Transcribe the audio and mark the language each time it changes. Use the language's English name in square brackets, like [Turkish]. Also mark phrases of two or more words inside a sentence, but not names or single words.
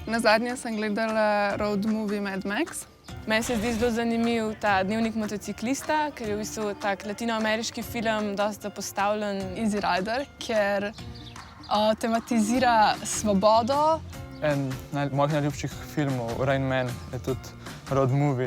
[Slovenian] Nazadnje sem gledala [English] road movie [Slovenian] Mad Max. Meni se zdi zelo zanimiv ta Dnevnik motociklista, ker je v bistvu tak latinoameriški film, dosta postavljen. Easy Rider, ker tematizira svobodo. En mojih najljubših filmov, Rain Man, je tudi [English] road movie.